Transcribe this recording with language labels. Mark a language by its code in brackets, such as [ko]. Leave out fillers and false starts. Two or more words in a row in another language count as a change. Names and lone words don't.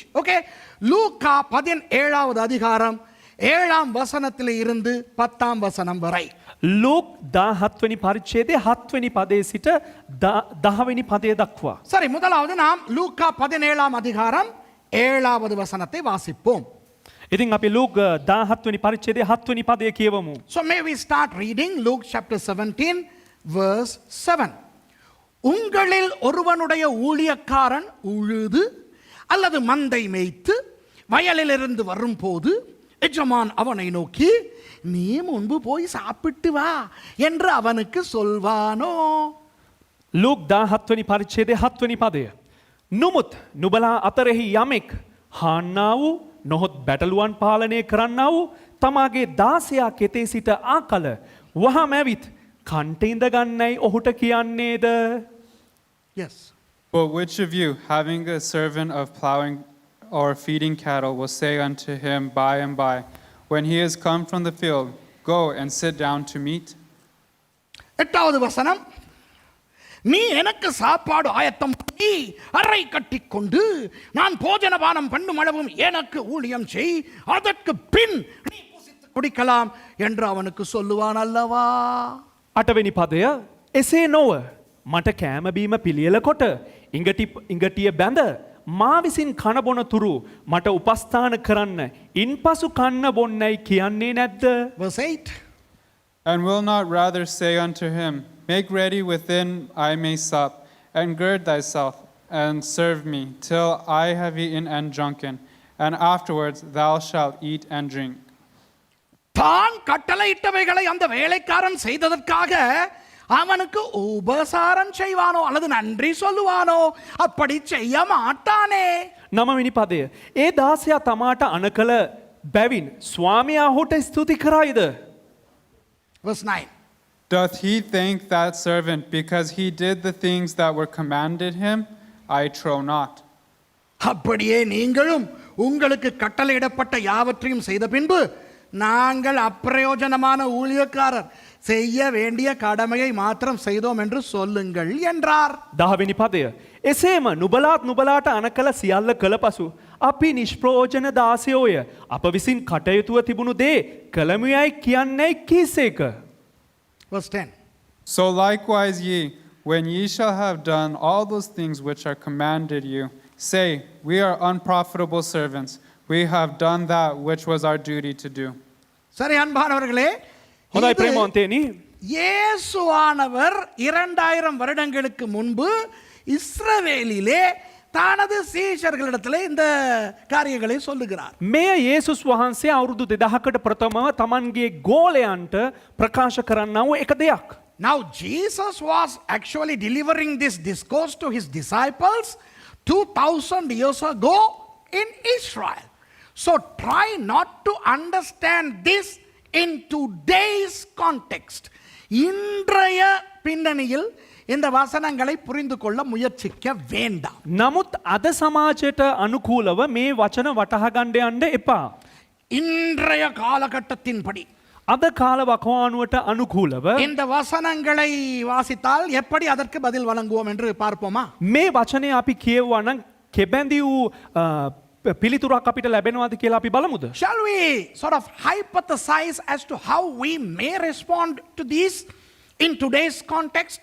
[en] Okay? [ta] லூக்கா 17வது அதிகாரம் 7ஆம் வசனத்திலே இருந்து 10ஆம் வசனம் வரை. [si] ලූක් 17 වෙනි පරිච්ඡේදයේ 7 වෙනි පදයේ සිට 10 වෙනි පදය දක්වා. [ta] சரி, முதலாவது நாம் லூக்கா 17ஆம் அதிகாரம் 7வது வசனத்தை வாசிப்போம். [si] ඉතින් අපි ලූක් 17 වෙනි පරිච්ඡේදයේ 7 වෙනි පදය කියවමු. [en] So may we start reading Luke chapter 17 verse 7. [ta] உங்களில் ஒருவனுடைய ஊழியக்காரன் உழுது அல்லது மந்தை மேய்த்து வயலிலிருந்து வரும்போது எஜமான் அவனை நோக்கி, நீ முன்பு போய் சாப்பிட்டு வா என்று அவனுக்கு சொல்வானோ? [si] ලූක් 17 වෙනි පරිච්ඡේදයේ 7 වෙනි පදය. නුමුත් නුබලා අතරෙහි යමෙක් හාන්නා වූ නොහොත් බැටළුවන් පාලනය කරන්නා වූ තමාගේ දාසයා කෙතේ සිට ආකල වහාම ඇවිත් කන්ට ඉඳ ගන්නයි ඔහුට කියන්නේද? [en] Yes. But which of you, having a servant of plowing or feeding cattle, will say unto him by and by, when he is come from the field, go and sit down to meat? [ta] 8வது வசனம், நீ எனக்கு சாப்பாடு ஆயத்தம் பண்ணி அறை கட்டி கொண்டு நான் போஜனபானம் பண்ணும் அளவும் எனக்கு ஊழியம் செய், அதற்கு பின் நீ புசித்து குடிக்கலாம் என்று அவனுக்கு சொல்லுவான் அல்லவா? [si] 8 වෙනි පදය, එසේ නොව මට කෑම බීම පිළියෙල කොට ඉඟටිය බැඳ මා විසින් කන බොන තුරු මට උපස්ථාන කරන්න ඉන්පසු කන්න බොන්නයි කියන්නේ නැද්ද? [en] Verse 8. And will not rather say unto him, make ready within I may sup, and gird thyself, and serve me, till I have eaten and drunken, and afterwards thou shalt eat and drink. [ta] தான் கட்டளையிட்டவைகளை அந்த வேலைக்காரன் செய்ததற்காக அவனுக்கு உபசாரம் செய்வானோ அல்லது நன்றி சொல்லுவானோ? அப்படி செய்ய மாட்டானே. [si] 9 වෙනි පදය, ඒ දාසයා තමාට අනකල බැවින් ස්වාමියා ඔහුට ස්තුති කරයිද? [en] Verse 9. Doth he thank that servant because he did the things that were commanded him? I trow not. [ta] அப்படியே நீங்களும் உங்களுக்கு கட்டளையிடப்பட்ட யாவற்றையும் செய்த பின்பு, நாங்கள் அப்பிரயோஜனமான ஊழியக்காரர், செய்ய வேண்டிய கடமையை மாத்திரம் செய்தோம் என்று சொல்லுங்கள் என்றார். [si] 10 වෙනි පදය. එසේම නුබලාට අන කළ සියල්ල කළ පසු අපි නිෂ්ප්‍රයෝජන දාසයෝය. අප විසින් කටයුතුව තිබුණු දේ කළමුයයි කියන්නේ කීසේක. [en] Verse 10. So likewise ye, when ye shall have done all those things which are commanded you, say, we are unprofitable servants. We have done that which was our duty to do. [ta] சரி அன்பானவர்களே, [si] හොඳයි [ta] இது [si] ප්‍රේමවන්තයනි. [ta] இயேசுவானவர் 2000 வருடங்களுக்கு முன்பு இஸ்ரவேலிலே தனது சீஷர்களிடத்திலே இந்த காரியங்களை சொல்லுகிறார். [si] මෙය යේසුස් වහන්සේ අවුරුදු 2000කට ප්‍රථමව තමන්ගේ ගෝලයන්ට ප්‍රකාශ කරන්නව එක දෙයක්. [en] Now Jesus was actually delivering this discourse to his disciples 2000 years ago in Israel. So try not to understand this in today's context. [ta] இன்றைய பின்னணியில் இந்த வசனங்களை புரிந்து கொள்ள முயற்சிக்க வேண்டாம். [si] නමුත් අද සමාජයට අනුකූලව මේ වචන වටහා ගන්න යන්න එපා. [ta] இன்றைய காலகட்டத்தின்படி [si] අද කාල වකවානුවට අනුකූලව [ta] இந்த வசனங்களை வாசித்தால் எப்படி அதற்கு பதில் வழங்குவோம் என்று பார்ப்போமா? [si] මේ වචනය අපි කියවුවා නම් කෙබැඳි වූ පිළිතුරක් අපිට ලැබෙනවාද කියලා අපි බලමුද? [en] Shall we sort of hypothesize as to how we may respond to this in today's context?